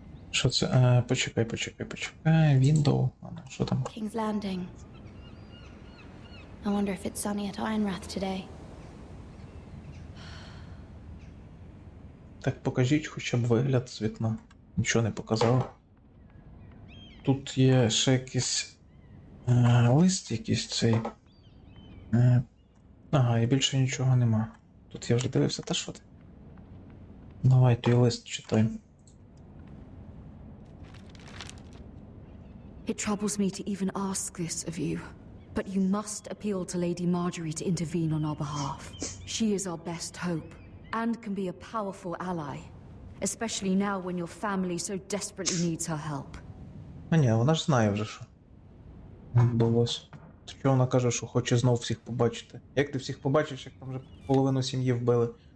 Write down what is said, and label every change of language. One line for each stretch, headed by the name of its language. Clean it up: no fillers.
Ukrainian: Що це? Почекай. Window. Що там?
English: King's Landing. I wonder if it's sunny at Ironrath today.
Ukrainian: Так покажіть хоча б вигляд з вікна. Нічого не показав. Тут є ще якийсь лист якийсь цей. Ага, і більше нічого нема. Тут я вже дивився, та що ти? Давай той лист читай.
English: It troubles me to even ask this of you, but you must appeal to Lady Marjorie to intervene on our behalf. She is our best hope, and can be a powerful ally, especially now when your family so desperately needs her help.
Ukrainian: А ні, вона ж знає вже, що відбулось. Чого вона каже, що хоче знов всіх побачити? Як ти всіх побачиш, як там вже половину сім'ї вбили?